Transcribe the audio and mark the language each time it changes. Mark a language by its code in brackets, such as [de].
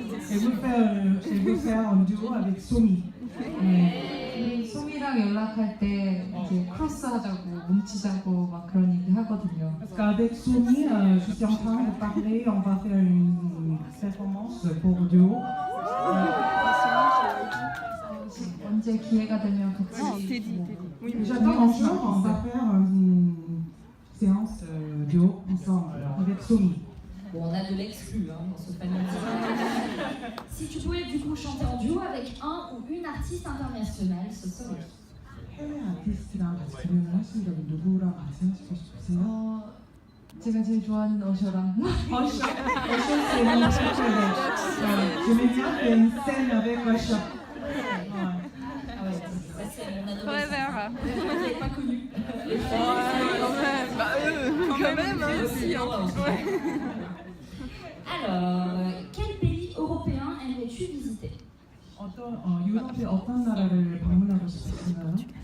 [fr] Elle veut faire un duo avec Somi. [ko] 소미랑 연락할 때 이제 크로스하자고 뭉치자고 막 그런 얘기 하거든요. [fr] Parce qu'avec Somi, je suis en train de parler, on va faire une performance pour duo. [ko] 언제 기회가 되면 같이. [fr] J'attends un jour, on va faire une séance duo ensemble avec Somi. Bon, on a de l'exclu dans ce panel. Si tu pouvais du coup chanter en duo avec un ou une artiste internationale, ce serait qui? [ko] 해외 아티스트랑 같이 공연을 하신 적은 누구랑 같이 하시고 싶으세요? 제가 제일 좋아하는 어셔랑. [fr] Usher, c'est mon préféré. J'aimais bien faire une scène avec Usher. Ah ouais, ça c'est mon adolescence. Forever. Je l'ai pas connu. Quand même, hein, aussi. Alors, quel pays européen aimerais-tu visiter? [ko] 유럽의 어떤 나라를 방문하고 싶으신가요?